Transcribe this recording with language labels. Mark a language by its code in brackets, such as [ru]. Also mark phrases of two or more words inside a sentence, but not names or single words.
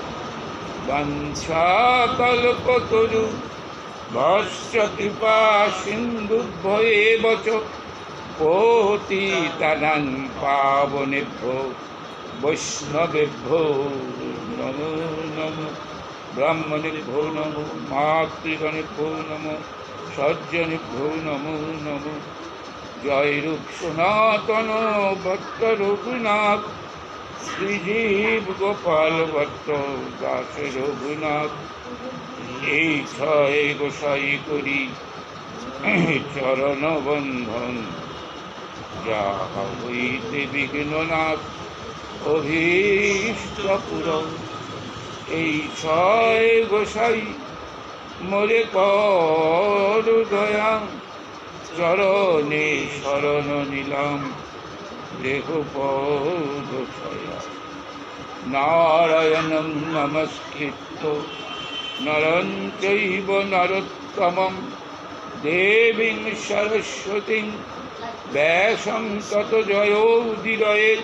[sa] वंशाकल्पतरु भस्य कृपा सिन्धुभ्येव च पतितानां पावनेभ्यो वैष्णवेभ्यो नमो नमः। ब्राह्मणेभ्यो नमो मातृगणेभ्यो नमो सज्जनेभ्यो नमो नमः। [bn] जय रूप सनातन भक्त रघुनाथ श्रीजीव गोपाल भट्ट दास रघुनाथ এই ছয় গোসাই করি চরণ বন্ধন যাহা হইতে বিঘ্ননাথ অভীষ্ট পূরণ। এই ছয় গোসাই মোরে কর দয়া চরণে শরণ নিলাম দেহ পদ ছয়া। [sa] নারায়ণং নমস্কৃত্য নরং চৈব নরোত্তমং দেবীং সরস্বতীং ব্যাসং ততো জয়োদিরয়েৎ।